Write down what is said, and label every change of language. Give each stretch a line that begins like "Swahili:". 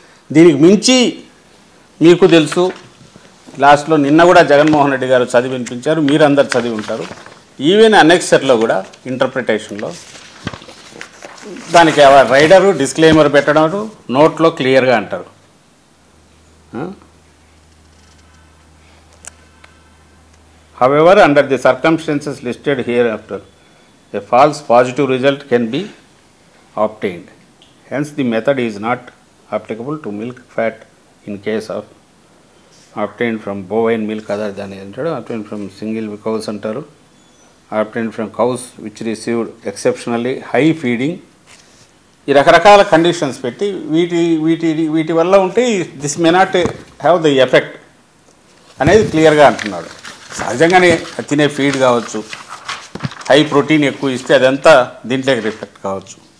Telugu: దీనికి మించి మీకు తెలుసు, లాస్ట్లో నిన్న కూడా జగన్మోహన్ రెడ్డి గారు చదివి వినిపించారు, మీరందరు చదివి ఉంటారు. ఈవెన్ అనెక్సర్లో కూడా ఇంటర్ప్రిటేషన్లో దానికి రైడరు డిస్క్లైమర్ పెట్టడం నోట్లో క్లియర్గా అంటారు.
English: However, under the circumstances listed hereafter, a false positive result can be obtained. Hence, the method is not applicable to milk fat in case of obtained from bovine milk other than obtained from single cows
Telugu: antaru,
English: obtained from cows which received exceptionally high feeding.
Telugu: ఈ రకరకాల conditions పెట్టి వీటి వల్ల ఉంటే
English: this may not have the effect
Telugu: అనేది క్లియర్గా అంటున్నాడు. సహజంగానే తినే ఫీడ్ కావచ్చు, హై ప్రోటీన్ ఎక్కువ ఇస్తే అదంతా దీంట్లోకి రిఫ్లెక్ట్ కావచ్చు.